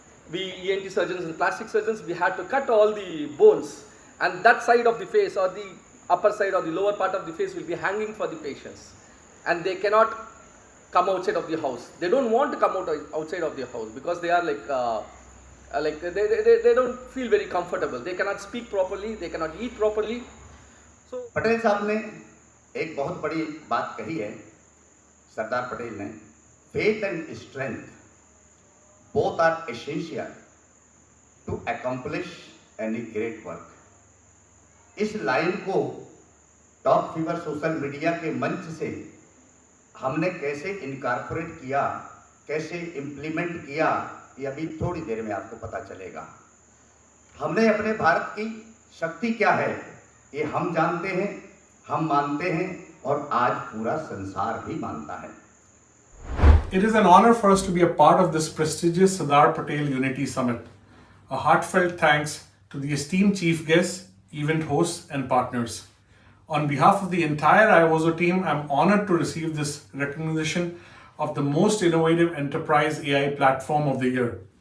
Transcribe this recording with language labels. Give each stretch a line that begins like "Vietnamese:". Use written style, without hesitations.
English: We ENT surgeons and plastic surgeons, we had to cut all the bones, and that side of the face or the upper side or the lower part of the face will be hanging for the patients, and they cannot come outside of the house. They don't want to come outside of the house because they are they don't feel very comfortable. They cannot speak properly, they cannot eat properly. So
Hindi: Patel साहब ने एक बहुत बड़ी बात कही है, सरदार पटेल ने,
English: faith and strength both are essential to accomplish any great work.
Hindi: इस लाइन को टॉप फीवर सोशल मीडिया के मंच से हमने कैसे इनकॉर्पोरेट किया, कैसे इम्प्लीमेंट किया, ये अभी थोड़ी देर में आपको पता चलेगा. हमने अपने भारत की शक्ति क्या है ये हम जानते हैं, हम मानते हैं और आज पूरा संसार भी मानता है.
English: It is an honor for us to be a part of this prestigious Sardar Patel Unity Summit. A heartfelt thanks to the esteemed chief guests, event hosts and partners. On behalf of the entire IWOZO team, I am honored to receive this recognition of the most innovative enterprise AI platform of the year.